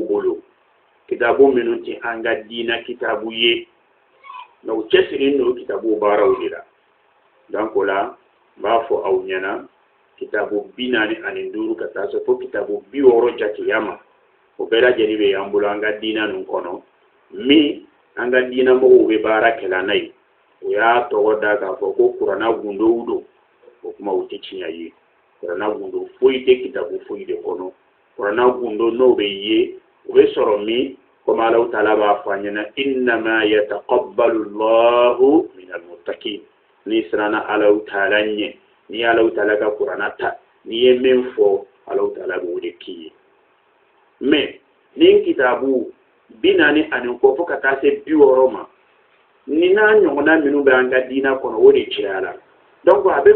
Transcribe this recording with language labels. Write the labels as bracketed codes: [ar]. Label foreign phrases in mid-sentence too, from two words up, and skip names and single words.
[bm] bolo kitabu minnu tɛ an ka diina kitabu ye mɛ u cɛsirilen don kitabu baaraw de la donc o la n b'a fɔ aw ɲɛna kitabu 45 ka taa se fo kitabu 60 jateya ma o bɛɛ lajɛlen bɛ an bolo an ka diina ninnu kɔnɔ min an ka diina mɔgɔw bɛ baara kɛla n'a ye o y'a tɔgɔ da k'a fɔ ko kuranna gundow don o kuma o tɛ tiɲɛ ye kuranna gundo foyi tɛ kitabu foyi de kɔnɔ kuranna gundo n'o bɛ ye o bɛ sɔrɔ min comme Alahu Taala b'a fɔ an ɲɛna [ar] إنما يتقبل الله من المتقين [bm] ni siranna Alahu Taala ɲɛ ni Alahu Taala ka kuranna ta ni ye min fɔ Alahu Taala b'o de k'i ye mais ni kitabu 40 kɔ fo ka taa se 60 ma ni n'a ɲɔgɔnna minnu bɛ an ka diina kɔnɔ o de cayala donc a bɛ